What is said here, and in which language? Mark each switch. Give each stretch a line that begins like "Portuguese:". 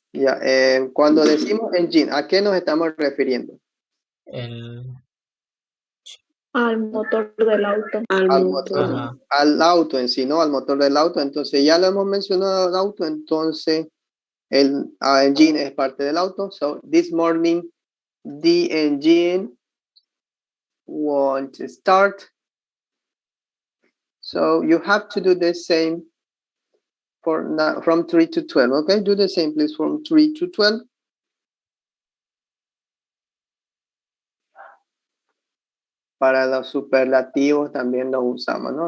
Spanish: Ya, cuando decimos engine, ¿a qué nos estamos refiriendo? Al motor del auto. Al auto en sí, ¿no? Al motor del auto. Entonces, ya lo hemos mencionado el auto, entonces el engine es parte del auto.
English: So, this morning, the engine won't start. So, you have to do the same from 3 to 12. Okay, do the same, please, from 3 to 12.
Spanish: Para los superlativos también lo usamos, ¿no?